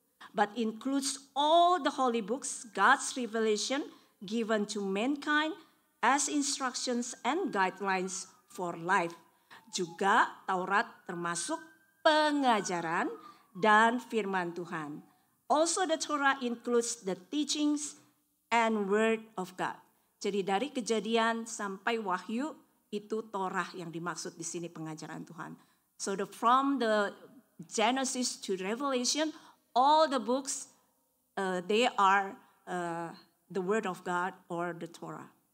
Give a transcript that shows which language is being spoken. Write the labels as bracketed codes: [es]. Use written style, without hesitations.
[en] But includes all the holy books, God's revelation given to mankind as instructions and guidelines for life. [id] Juga Taurat termasuk pengajaran dan firman Tuhan. [en] Also the Torah includes the teachings and word of God. [id] Jadi dari Kejadian sampai Wahyu itu Torah yang dimaksud di sini pengajaran Tuhan. [en] So from the Genesis to Revelation, all the books they are the word of God or the Torah.